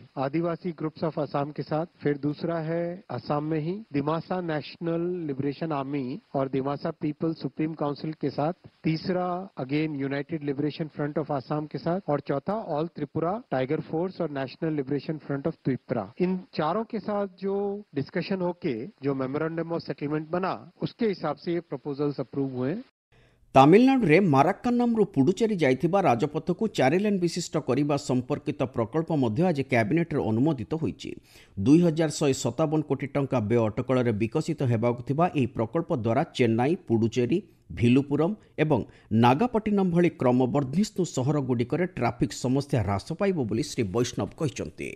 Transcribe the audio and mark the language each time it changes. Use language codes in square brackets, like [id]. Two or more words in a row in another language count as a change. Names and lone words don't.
[hi] आदिवासी ग्रुप्स ऑफ असम के साथ फिर दूसरा है असम में ही दिमासा नेशनल लिबरेशन आर्मी और दिमासा पीपल सुप्रीम काउंसिल के साथ, तीसरा अगेन यूनाइटेड लिबरेशन फ्रंट ऑफ आसाम के साथ, और चौथा ऑल त्रिपुरा टाइगर फोर्स और नेशनल लिबरेशन फ्रंट ऑफ त्रिपुरा। इन चारों के साथ जो डिस्कशन होके जो [en] memorandum of settlement [hi] बना, उसके हिसाब से ये [en] proposals approve [hi] हुए। [or] ତାମିଲନାଡୁରେ ମାରାକ୍କାନମ୍ରୁ ପୁଡୁଚେରୀ ଯାଇଥିବା ରାଜପଥକୁ 4 ଲେନ୍ ବିଶିଷ୍ଟ କରିବା ସମ୍ପର୍କିତ ପ୍ରକଳ୍ପ ମଧ୍ୟ ଆଜି କ୍ୟାବିନେଟ୍ରେ ଅନୁମୋଦିତ ହୋଇଛି। 2,157 କୋଟି ଟଙ୍କା ବ୍ୟୟ ଅଟକଳରେ ବିକଶିତ ହେବାକୁ ଥିବା ଏହି ପ୍ରକଳ୍ପ ଦ୍ୱାରା ଚେନ୍ନାଇ, ପୁଡୁଚେରୀ, ଭିଲୁପୁରମ୍ ଏବଂ ନାଗାପଟ୍ଟିନମ୍ ଭଳି କ୍ରମବର୍ଦ୍ଧିଷ୍ଣୁ ସହରଗୁଡ଼ିକରେ ଟ୍ରାଫିକ୍ ସମସ୍ୟା ହ୍ରାସ ପାଇବ ବୋଲି ଶ୍ରୀ ବୈଷ୍ଣବ କହିଛନ୍ତି।